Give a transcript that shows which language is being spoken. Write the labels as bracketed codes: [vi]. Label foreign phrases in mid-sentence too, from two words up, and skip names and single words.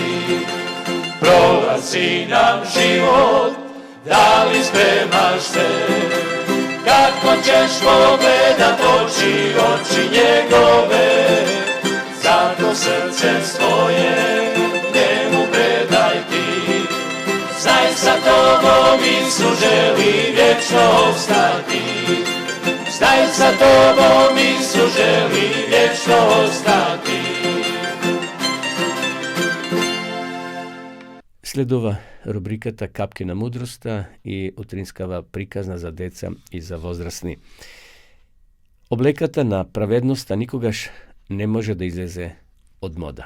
[hr] Prolazi nam život, da li spremaš se, kako ćeš pogledat oči njegove, zato srce svoje njemu predaj ti. Znaj sa tobom Isus želi vječno ostati. Znaj sa tobom Isus želi vječno ostati. [mk] Следува рубриката Капки на мудроста и утринскава приказна за деца и за возрастни. Облеката на праведноста никогаш не може да излезе од мода.